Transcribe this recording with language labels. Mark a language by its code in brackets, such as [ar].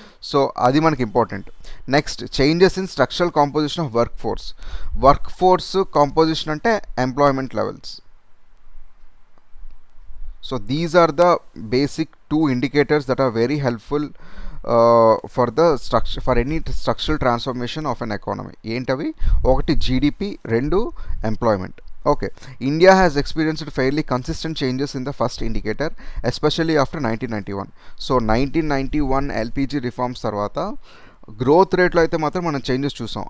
[en] so [te] అది మనకి [en] Important. Next, changes in structural composition of work force composition అంటే employment levels. So these are the basic two indicators that are very helpful for any structural transformation of an economy. [te] ఏంటవి? ఒకటి GDP, రెండు employment. [en] Okay, India has experienced fairly consistent changes in the first indicator, especially after 1991. So 1991 LPG reforms [te] తర్వాత growth రేట్లో అయితే మాత్రం మనం changes చూసాం.